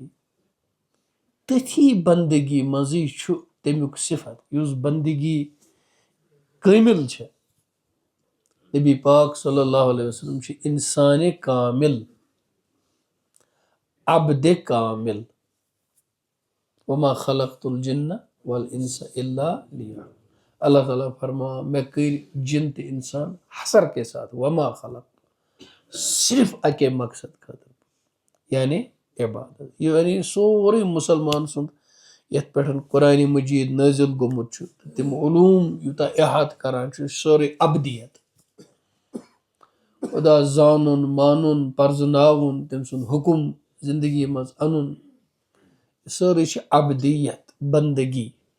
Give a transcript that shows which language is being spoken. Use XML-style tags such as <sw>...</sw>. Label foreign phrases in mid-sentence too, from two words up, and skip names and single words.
<ks>تٔتھی بندگی منٛزٕے چھُ تمیُک صفت یُس بندگی کٲمِل چھِ. نبی پاک</ks> <ar>صلی اللہ علیہ وسلم</ar> <ks>چھِ انسانِ کامل عبدِ کامل.</ks> <ar>وما خلقت الجن والانس الا لیعبدون.</ar> <ks>اللہ تعالیٰ فرماوان مےٚ کٔرۍ جن تہٕ انسان حسر کے ساتھ</ks> <ar>وما خلق</ar> <ks>صرف اکے مقصد خٲطرٕ یعنی عبادت. یعنی سورُے مُسلمان سُنٛد یتھ پٮ۪ٹھ قرآنِ مجیٖد نٲزِل گوٚمُت چھُ تِم علوٗم یوٗتاہ احاطہ کران چھُ سورُے ابدیت خۄدا زانُن مانُن پرزناوُن تٔمۍ سُنٛد حُکم زندگی منٛز انُن سورُے چھِ ابدیت بندگی.</ks>